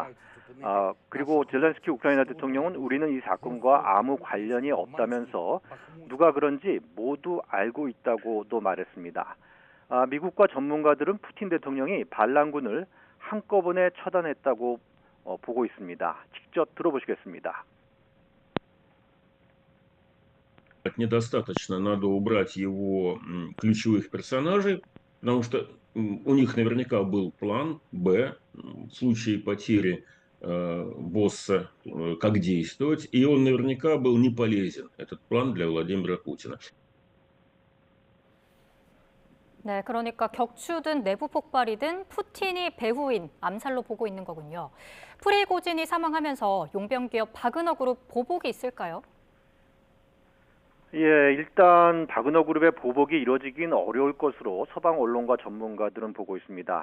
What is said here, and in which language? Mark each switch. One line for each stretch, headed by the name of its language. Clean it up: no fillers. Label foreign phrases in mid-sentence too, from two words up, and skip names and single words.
Korean: 그리고 젤렌스키 우크라이나 대통령은 우리는 이 사건과 아무 관련이 없다면서 누가 그런지 모두 알고 있다고도 말했습니다. 미국과 전문가들은 푸틴 대통령이 반란군을 한꺼번에 처단했다고 보고 있습니다. 직접 들어보시겠습니다.
Russian: Недостаточно, надо убрать его ключевых персонажей, потому что у них наверняка был план Б в случае потери босса, как действовать, и он наверняка был не полезен, этот план для Владимира Путина.
Korean: 네, 그러니까 격추든 내부 폭발이든 푸틴이 배후인 암살로 보고 있는 거군요. 프리고진이 사망하면서 용병 기업 바그너 그룹 보복이 있을까요? 예, 일단 바그너 그룹의 보복이 이루어지긴 어려울 것으로 서방 언론과 전문가들은 보고 있습니다.